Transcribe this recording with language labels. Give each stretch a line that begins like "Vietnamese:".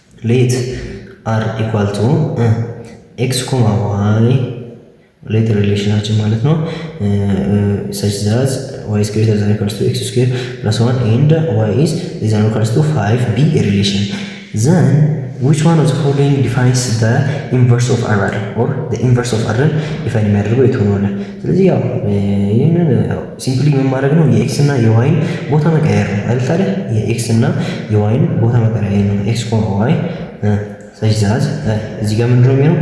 English: ሌት አር ኢኳል ቱ ኤክስ ኮማ ዋይ ሌት
Amharic: ሪሌሽናችን ማለት ነው
English: such that y is greater than or equals to x square plus 1 and y is less than or equals to 5 be a relation. Then which one of the following defines the inverse of r or the inverse of r ዲፋይን
Amharic: የሚያደርገው የቱ ነው? ስለዚህ ያው ይሄንን ሲምፕሊ ምን ማድረግ ነው? የኤክስ እና የዋይን ቦታ መቀየር ነው አይደል? ታዲያ የኤክስ እና የዋይን ቦታ መቀየር ነው። ኤክስ ኮማ ዋይ ስለዚህ እዚህ ጋር ምንድነው የሚሆነው?